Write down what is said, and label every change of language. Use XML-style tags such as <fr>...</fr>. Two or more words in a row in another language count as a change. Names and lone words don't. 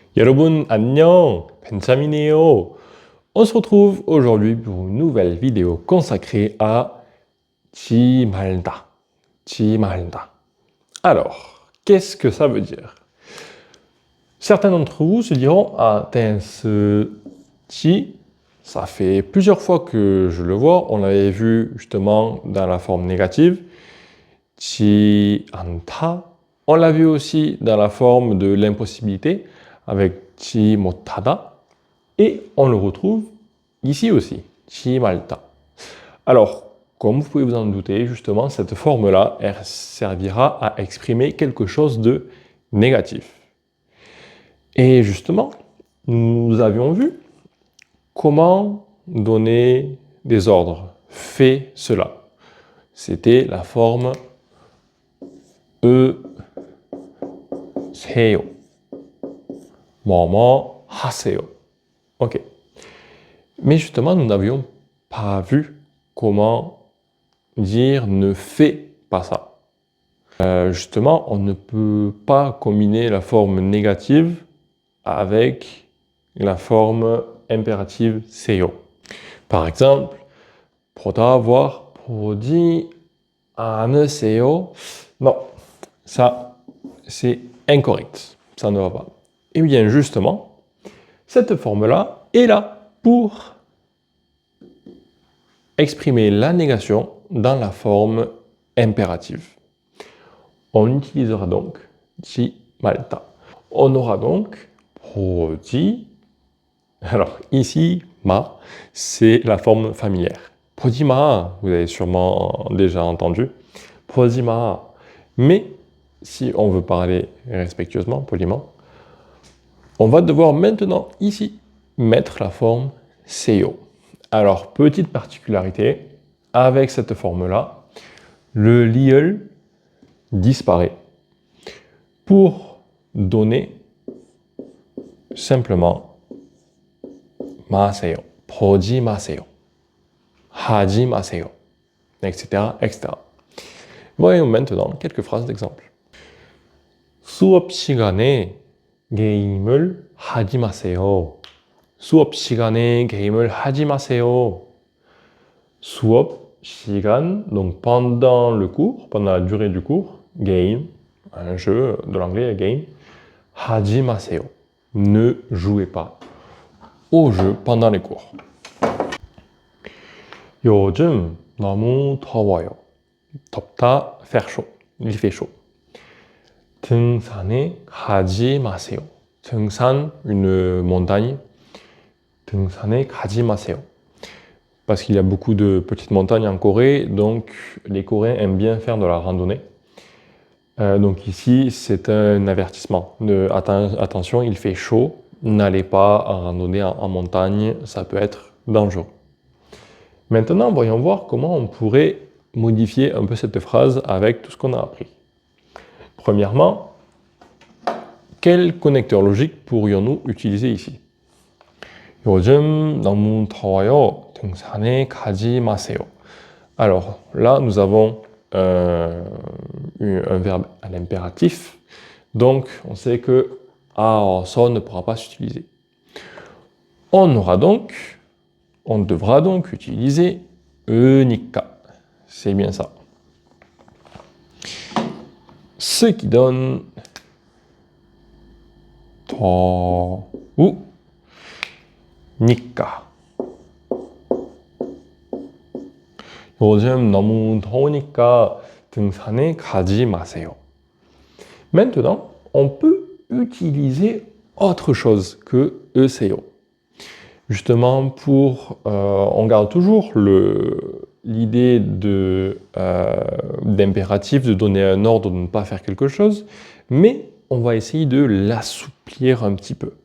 <ko>여러분 안녕, 벤자민이에요.</ko> <fr>On se retrouve aujourd'hui pour une nouvelle vidéo consacrée à 지말다.</fr> <ko>지말다.</ko> <fr>Alors, qu'est-ce que ça veut dire? Certains d'entre vous se diront, ah, ce ci, ça fait plusieurs fois que je le vois, on l'avait vu justement dans la forme négative,</fr> <ko>지 않다.</ko> <fr>On l'a vu aussi dans la forme de l'impossibilité, avec</fr> <ko>지 못하다.</ko> <fr>Et on le retrouve ici aussi,</fr> <ko>지 말다.</ko> <fr>Alors, comme vous pouvez vous en douter, justement, cette forme-là, elle servira à exprimer quelque chose de négatif. Et justement, nous avions vu comment donner des ordres. Fais cela. C'était la forme 세요.</fr> <ko>뭐뭐 하세요.</ko> <fr>Ok. Mais justement, nous n'avions pas vu comment dire ne fais pas ça. Justement, on ne peut pas combiner la forme négative avec la forme impérative 세요. Par exemple,</fr> <ko>보다, voir, 보지 않으세요.</ko> <fr>Non, ça, c'est incorrect. Ça ne va pas. Et bien, justement, cette forme-là est là pour exprimer la négation dans la forme impérative. On utilisera donc 지 말다. On aura donc 보지. Alors ici, ma, c'est la forme familière.</fr> <ko>보지 마,</ko> <fr>vous avez sûrement déjà entendu.</fr> <ko>보지 마.</ko> <fr>Mais si on veut parler respectueusement, poliment, on va devoir maintenant ici mettre la forme 세요. Alors, petite particularité, avec cette forme-là, le liel disparaît pour donner simplement</fr> <ko>마세요, 보지 마세요, 하지 마세요,</ko> <fr>etc., etc. Voyons maintenant quelques phrases d'exemple.</fr> <ko>수업 시간에 게임을 하지 마세요. 수업 시간에 게임을 하지 마세요. 수업 시간,</ko> <fr>donc pendant le cours, pendant la durée du cours, game, un jeu de l'anglais, game,</fr> <ko>하지 마세요.</ko> <fr>Ne jouez pas au jeu pendant les cours.</fr> <ko>요즘 너무 더워요. 덥다,</ko> <fr>faire chaud. Il fait chaud.</fr> <ko>등산에 가지 마세요. 등산,</ko> <fr>une montagne.</fr> <ko>등산에 가지 마세요.</ko> <fr>Parce qu'il y a beaucoup de petites montagnes en Corée, donc les Coréens aiment bien faire de la randonnée. Donc ici, c'est un avertissement. Attention, il fait chaud, n'allez pas randonner en montagne, ça peut être dangereux. Maintenant, voyons voir comment on pourrait modifier un peu cette phrase avec tout ce qu'on a appris. Premièrement, quel connecteur logique pourrions-nous utiliser ici?</fr> <ko>요즘 너무 더워요. 등산에 가지 마세요.</ko> <fr>Alors là, nous avons un verbe à l'impératif. Donc, on sait que ça ne pourra pas s'utiliser. On devra donc utiliser 으니까. C'est bien ça. Ce qui donne</fr> <ko>더우 니까. 요즘 너무 더우니까 등산에 가지 마세요.</ko> <fr>Maintenant, on peut utiliser autre chose que 으세요. Justement, on garde toujours l'idée d'impératif, de donner un ordre, de ne pas faire quelque chose, mais on va essayer de l'assouplir un petit peu.</fr>